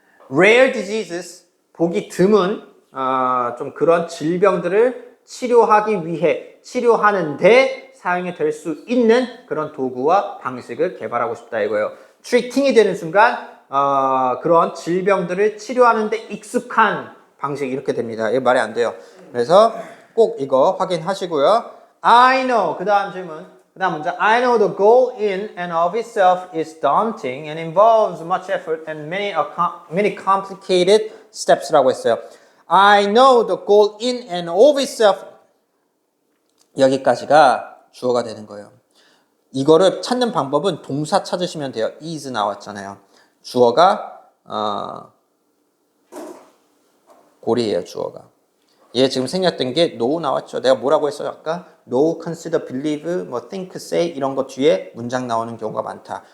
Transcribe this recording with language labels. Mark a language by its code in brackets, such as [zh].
[ko] rare diseases, 보기 드문 좀 그런 질병들을 치료하기 위해 치료하는데 사용이 될 수 있는 그런 도구와 방식을 개발하고 싶다 이거예요. treating이 되는 순간 그런 질병들을 치료하는데 익숙한 방식 이렇게 됩니다. 이거 말이 안 돼요. 그래서 꼭 이거 확인하시고요. [en] I know. [ko] 그 다음 질문. 그 다음 문제. [en] I know the goal in and of itself is daunting and involves much effort and many complicated steps [ko] 라고 했어요. [en] I know the goal in and of itself. [ko] 여기까지가 주어가 되는 거예요. 이거를 찾는 방법은 동사 찾으시면 돼요. is 나왔잖아요. 주어가 고리예요. 주어가. 얘 지금 생략된 게 no 나왔죠. 내가 뭐라고 했어요 아까? no, consider, believe, 뭐 think, say 이런 것 뒤에 문장 나오는 경우가 많다.